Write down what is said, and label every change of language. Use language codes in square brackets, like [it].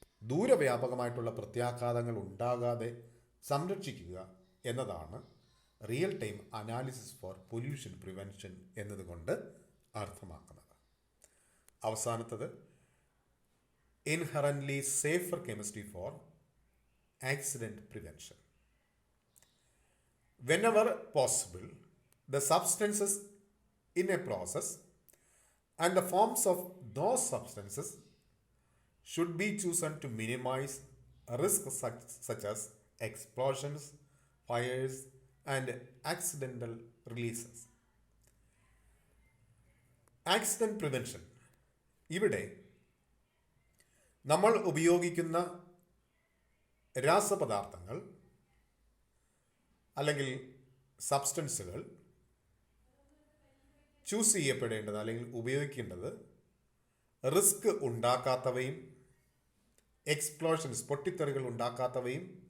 [ml] ദൂരവ്യാപകമായിട്ടുള്ള പ്രത്യാഘാതങ്ങൾ ഉണ്ടാകാതെ സംരക്ഷിക്കുക എന്നതാണ് real time analysis four pollution prevention എന്നതുകൊണ്ട് അർത്ഥമാക്കുന്നത്. അവസാനത്തത് [en] Inherently safer chemistry for accident prevention. Whenever possible, the substances in a process and the forms of those substances should be chosen to minimize risks such as explosions, fires, and accidental releases. Accident prevention. [ml] ഇവിടെ നമ്മൾ ഉപയോഗിക്കുന്ന രാസപദാർത്ഥങ്ങൾ അല്ലെങ്കിൽ സബ്സ്റ്റൻസുകൾ choose ചെയ്യപ്പെടേണ്ടത് അല്ലെങ്കിൽ ഉപയോഗിക്കേണ്ടത് risk ഉണ്ടാക്കാത്തവയും explosions പൊട്ടിത്തെറികൾ ഉണ്ടാക്കാത്തവയും